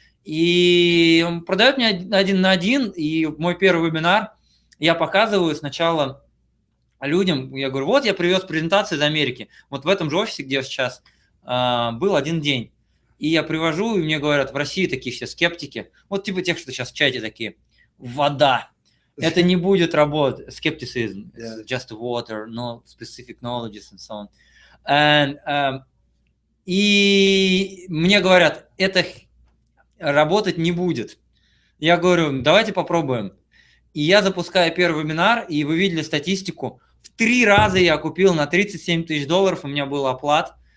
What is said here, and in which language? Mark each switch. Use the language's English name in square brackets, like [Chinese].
[Russian] И он продает мне 1 на 1, и мой первый вебинар я показываю сначала людям, я говорю, вот я привез презентацию из Америки, вот в этом же офисе, где я сейчас был один день. И я привожу, и мне говорят, в России такие все скептики, вот типа тех, что сейчас в чате такие, вода. Это не будет работать. [English] Skepticism, just water, no specific knowledges and so on. [Russian] И мне говорят, это работать не будет. Я говорю, давайте попробуем. И я запускаю первый вебинар, и вы видели статистику. В 3 раза я купил на $37 тысяч, у меня был оплат.